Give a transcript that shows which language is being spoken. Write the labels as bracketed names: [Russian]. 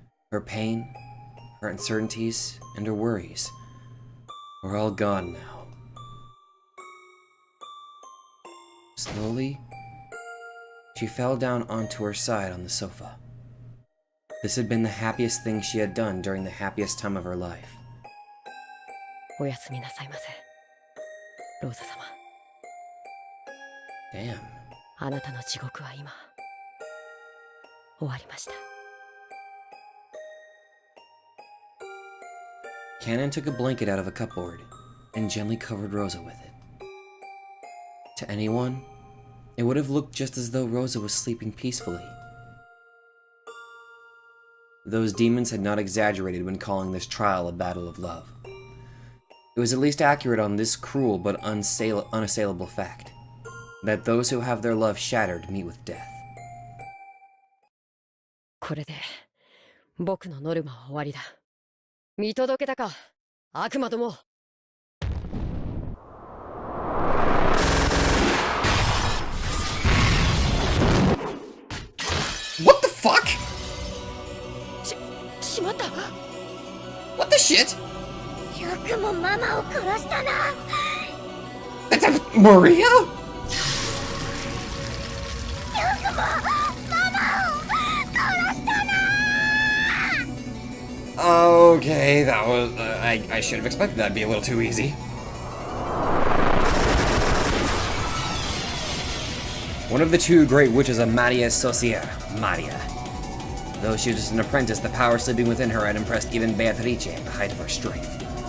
[English] Her pain, her uncertainties, and her worries were all gone now. Slowly, she fell down onto her side on the sofa. This had been the happiest thing she had done during the happiest time of her life. [Japanese] おやすみなさいませ、ローザ様。 [English] Damn. [Japanese] あなたの地獄は今終わりました。 [English] Kanon took a blanket out of a cupboard and gently covered Rosa with it. To anyone, it would have looked just as though Rosa was sleeping peacefully. Those demons had not exaggerated when calling this trial a battle of love. It was at least accurate on this cruel but unassailable fact, that those who have their love shattered meet with death. [Japanese] これで僕のノルマは終わりだ。見届けたか、悪魔ども。 [English] What the fuck? [Japanese] しまった。 [English] What the shit? [Japanese] よくもママを殺したな。 [English] That's Maria? [Japanese] よくもママを殺したな。 [English] Okay, that was... I should have expected that to be a little too easy. One of the two great witches of Maria's Sociere, Maria. Though she was just an apprentice, the power sleeping within her had impressed even Beatrice at the height of her strength.